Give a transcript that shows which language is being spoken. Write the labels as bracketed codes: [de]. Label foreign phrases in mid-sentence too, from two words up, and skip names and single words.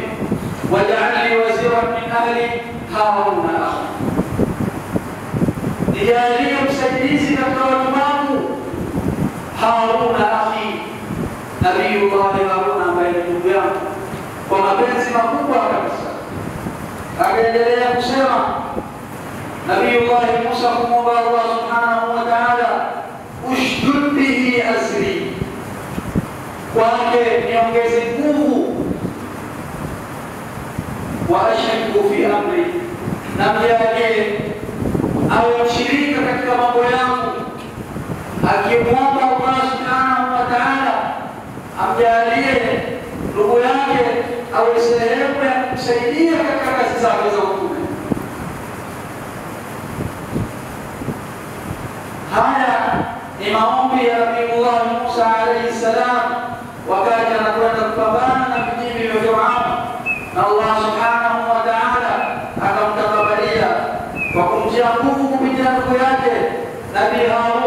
[ar] واجعل لي وزيرا من أهلي هارون أخي, [sw] nijalie msaidizi katika watu wangu Haruna akhi, Nabiyullahi Haruna ambaye ni ndugu yangu, kwa mapenzi makubwa kabisa. Akaendelea kusema Nabiyullahi Musa kumwomba [ar] الله سبحانه وتعالى, اشدد به أزري, [sw] kwake niongeze nguvu [ar] وأشركه في أمري [sw] نمجاlie awe mshirika katika mambo yangu, akimwomba [ar] الله سبحانه وتعالى [sw] amjalie ndugu yake awe sehemu ya kusaidia katika kazi zake za utume. Haya ni maombi ya Nabii Musa [ar] عليه السلام [sw] wakati anakwenda kupambana na vijiji vya Firaun, na [ar] الله سبحانه وتعالى [sw] akamtakabalia kwa kumtia nguvu kupitia ndugu yake Nabii Harun.